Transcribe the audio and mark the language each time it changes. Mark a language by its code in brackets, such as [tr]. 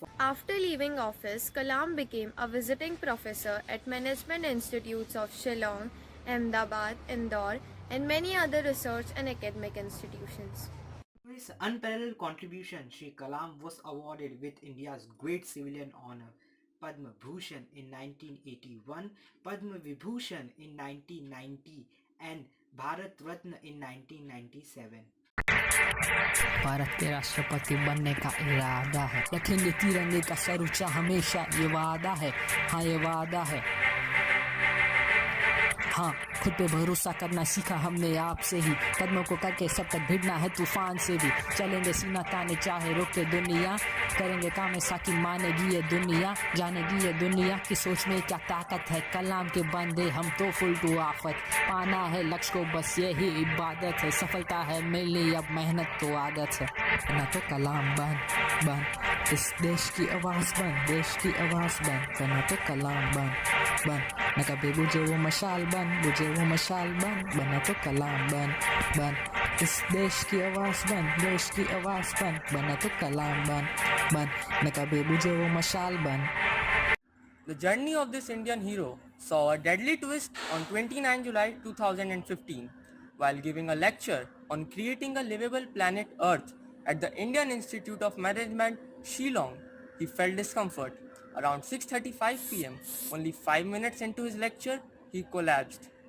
[en] After leaving office, Kalam became a visiting professor at management institutes of Shillong, Ahmedabad, Indore, and many other research and academic institutions. For his unparalleled contribution, Shri Kalam was awarded with India's great civilian honor, Padma Bhushan in 1981, Padma Vibhushan in 1990, and Bharat Ratna in 1997. [hi] Bharat के राष्ट्रपति बनने का इरादा है, रखेंगे तिरंगे का sir ऊंचा हमेशा, ये वादा है, हाँ ये वादा है. हाँ, खुद पे भरोसा करना सीखा हमने आपसे ही, कदमों को करके सब तक भिड़ना है तूफान से भी. चलेंगे सीना ताने चाहे रोके दुनिया, करेंगे काम ऐसा कि मानेगी ये दुनिया, जानेगी ये दुनिया की सोच में क्या ताकत है. कलाम के बंदे हम तो फुल टू आफत, पाना है लक्ष्य को बस यही इबादत है, सफलता है मिलनी अब मेहनत तो आदत है. ना तो कलाम बन इस देश की आवाज बन, देश की आवाज बन, ना तो कलाम बन न कभी बुझे वो मशाल बन, बुझे वो मशाल बना तो कलाम बन इस देश की आवाज बन, देश की आवाज बना तो कलाम बन न कभी बुझे वो मशाल बन. [en] The journey of this Indian hero saw a deadly twist on 29 July 2015 while giving a lecture on creating a livable planet Earth at the Indian Institute of Management, Shillong. He felt discomfort. Around 6:35 p.m., only 5 minutes into his lecture, he collapsed.